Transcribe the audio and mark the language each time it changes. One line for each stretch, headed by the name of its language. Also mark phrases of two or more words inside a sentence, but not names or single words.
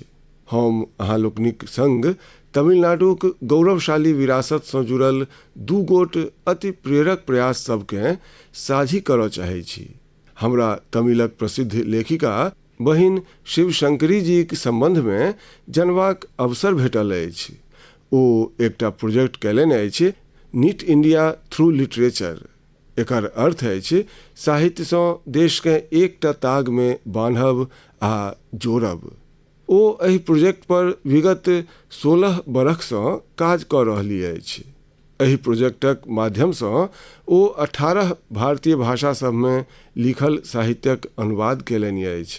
Maithili: हम अहाँ लोकनिक संग तमिलनाडुक गौरवशाली विरासत सँ जुड़ल दू गोट अति प्रेरक प्रयास सबके साझी करऽ चाहै छी। हमरा तमिलक प्रसिद्ध लेखिका बहिन शिवशंकरी जीक संबंध में जनबाक अवसर भेटल अछि। ओ एकटा प्रोजेक्ट कयलनि अछि, नीट इंडिया थ्रू लिटरेचर। एकर अर्थ अछि साहित्य सँ देश के एकटा ताग में बान्हब आ जोड़ब। ओ एहि प्रोजेक्ट पर विगत 16 बरख सँ काज कऽ रहली अछि। एहि प्रोजेक्टक माध्यम सँ ओ 18 भारतीय भाषा सब में लिखल साहित्यक अनुवाद केलनि अछि।